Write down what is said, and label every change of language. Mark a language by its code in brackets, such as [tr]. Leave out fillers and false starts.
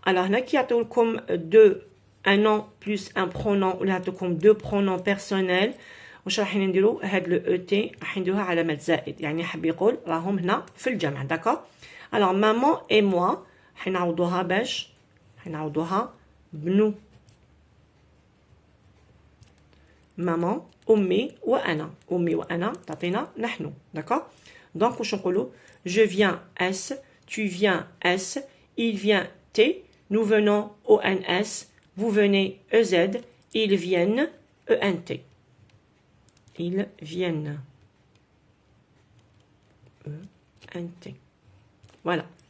[fr] Alors, [ar] هنا كي يعطيولكم [fr] un nom plus un pronom [ar] ولا يعطيولكم [fr] deux pronoms personnels. [ar] واش راح نديرو؟ هاد لو او تي راح نديروها علامة زائد، يعني حاب يقول راهم هنا في الجمع. داكوغ. [fr] alors maman et moi [ar] حنعوضوها باش حنعوضوها بنو. maman أمي وأنا. أمي وأنا تعطينا نحن. داكوغ. دونك واش نقولو؟ [fr] je viens S, tu viens S, il vient T, nous venons ONS, vous venez EZ, ils viennent ENT. Ils viennent ENT. Voilà.